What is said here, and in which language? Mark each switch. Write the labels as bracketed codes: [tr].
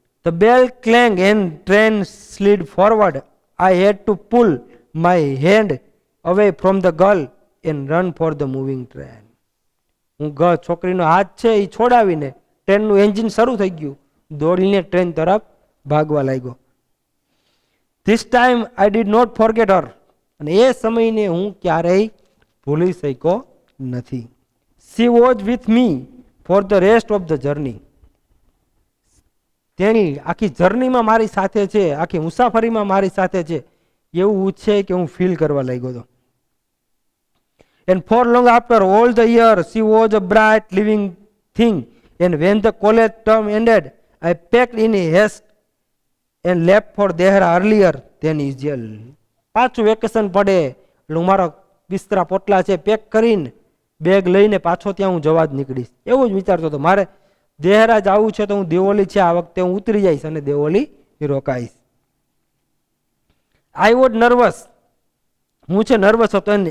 [en] The bell clanged and train slid forward. I had to pull my hand away from the girl and run for the moving train. [gu] હું છોકરીનો હાથ છે એ છોડાવીને ટ્રેનનું engine શરૂ થઈ ગયું, દોડીને train તરફ ભાગવા લાગ્યો. [en] This time I did not forget her. [gu] અને એ સમયને હું ક્યારેય ભૂલી શક્યો નથી. [en] She was with me for the rest of the journey. [gu] તેણી આખી જર્નીમાં મારી સાથે છે, આખી મુસાફરીમાં મારી સાથે છે, એવું છે કે હું ફીલ કરવા લાગ્યો હતો. [en] And for long after all the years she was a bright living thing. And when the college term ended, I packed in haste and left for Dehra earlier than usual. [gu] પાછું vacation પડે એટલે હું મારા બિસ્તરા પોટલા છે pack કરીને bag લઈને પાછો ત્યાં હું જવા જ નીકળીશ, એવું જ વિચારતો હતો. મારે દેહરા જવું છે તો હું દેવોલી છે આ વખતે હું ઉતરી જઈશ અને દેવોલી રોકાઈશ. [en] I was nervous. [gu] હું છે નર્વસ હતો.